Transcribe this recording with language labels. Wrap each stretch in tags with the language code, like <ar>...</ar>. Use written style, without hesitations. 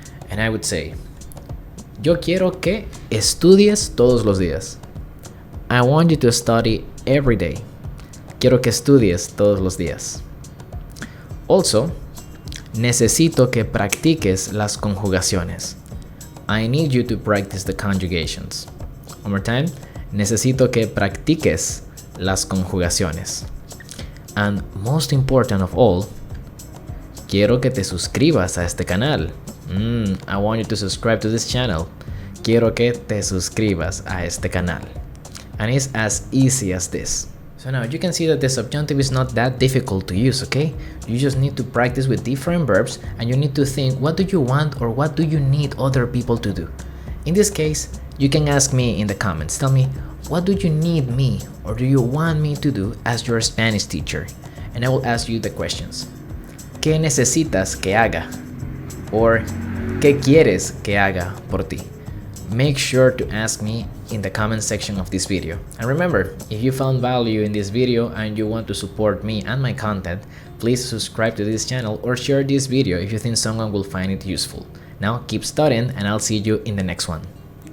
<en>And I would say,</en> <es>yo quiero que estudies todos los días.</es> <en>I want you to study every day.</en> <es>Quiero que estudies todos los días. Also, necesito que practiques las conjugaciones.</es> <en>I need you to practice the conjugations. One more time.</en> <es>Necesito que practiques las conjugaciones.</es> <en>And most important of all,</en> <es>quiero que te suscribas a este canal.</es> <en>I want you to subscribe to this channel.</en> <es>Quiero que te suscribas a este canal.</es> <en>And it's as easy as this. So now you can see that the subjunctive is not that difficult to use, okay? You just need to practice with different verbs and you need to think, what do you want or what do you need other people to do? In this case, you can ask me in the comments. Tell me, what do you need me or do you want me to do as your Spanish teacher? And I will ask you the questions.</en> <es>¿Qué necesitas que haga? Or ¿qué quieres que haga por ti?</es> <en>Make sure to ask me in the comment section of this video. And remember, if you found value in this video and you want to support me and my content, please subscribe to this channel or share this video if you think someone will find it useful. Now keep studying and I'll see you in the next one.</en>